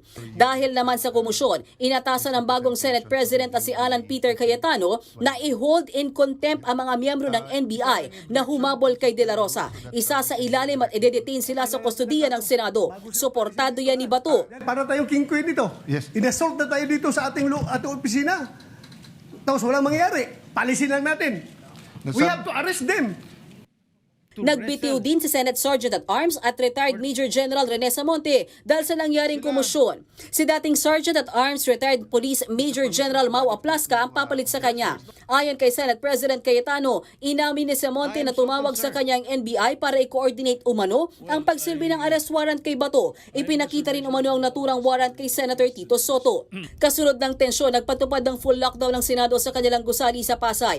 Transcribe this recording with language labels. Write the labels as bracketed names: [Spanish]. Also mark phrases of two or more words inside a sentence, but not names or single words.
[Filipino] Dahil naman sa komisyon, inatasan ng bagong Senate President na si Alan Peter Cayetano na i- [English] hold in contempt [Filipino] ang mga miyembro ng NBI na humabol kay De La Rosa. Isa sa ilalim at i-detain sila sa kustodiya ng Senado. Suportado yan ni Bato. Para tayong king queen dito. Yes. Inassault na tayo dito sa ating opisina. Tapos walang mangyayari. Palisin lang natin. [English] We have to arrest them. [Filipino] Nagbitiw din si Senate Sergeant at Arms at retired Major General Rene Samonte dahil sa nangyaring komosyon. Si dating Sergeant at Arms retired Police Major General Mau Aplasca ang papalit sa kanya. Ayon kay Senate President Cayetano, inamin ni Samonte na tumawag sa kanya ang NBI para i-coordinate umano ang pagsilbi ng [English] arrest warrant [Filipino] kay Bato. Ipinakita rin umano ang naturang warrant kay Senator Tito Soto. Kasunod ng tensyon, nagpatupad ng [English] full lockdown [Filipino] ng Senado sa kanilang gusali sa Pasay.